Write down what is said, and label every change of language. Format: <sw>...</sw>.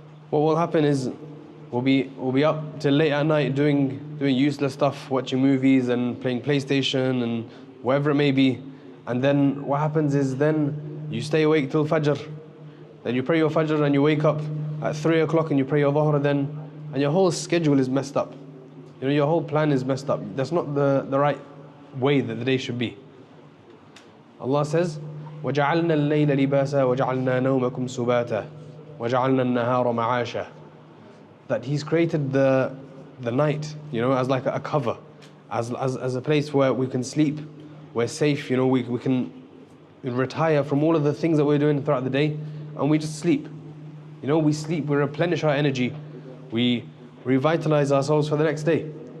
<en>What will happen is we'll be up till late at night doing useless stuff, watching movies and playing PlayStation and whatever it may be. And then what happens is then you stay awake till Fajr. Then you pray your Fajr and you wake up at 3 o'clock and you pray your Dhuhr then, and your whole schedule is messed up. Your whole plan is messed up. That's not the right way that the day should be.</en> <ar>Allah says, وَجَعَلْنَا اللَّيْلَ لِبَاسًا وَجَعَلْنَا نَوْمَكُمْ سُبَاتًا وَجَعَلْنَا النَّهَارَ مَعَاشًا.</ar> <en>That He's created the night, as like a cover, as a place where we can sleep, we're safe, we can retire from all of the things that we're doing throughout the day, and we just sleep. We sleep, we replenish our energy, we revitalize ourselves for the next day.</en>